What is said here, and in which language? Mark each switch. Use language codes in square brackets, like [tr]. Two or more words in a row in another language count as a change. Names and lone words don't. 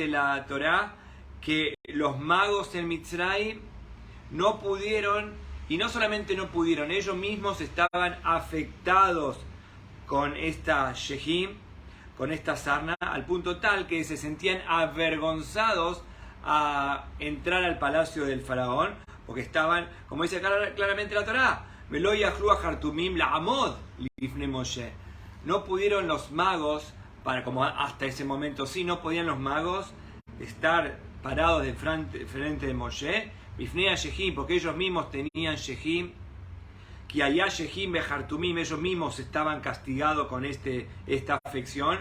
[es] la Torá que los magos en Mitzrayim no pudieron, y no solamente no pudieron, ellos mismos estaban afectados con esta Shejim, con esta sarna, al punto tal que se sentían avergonzados a entrar al palacio del faraón, porque estaban, como dice claramente la Torá, [he] ולא יכלו החרטמים לעמוד לפני משה. [es] No pudieron los magos, como hasta ese momento sí, no podían los magos estar parados de frente de Moshe, [he] לפני שחין, [es] porque ellos mismos tenían Shejim, que allá [he] שחין בחרטמים, [es] ellos mismos estaban castigados con esta afección.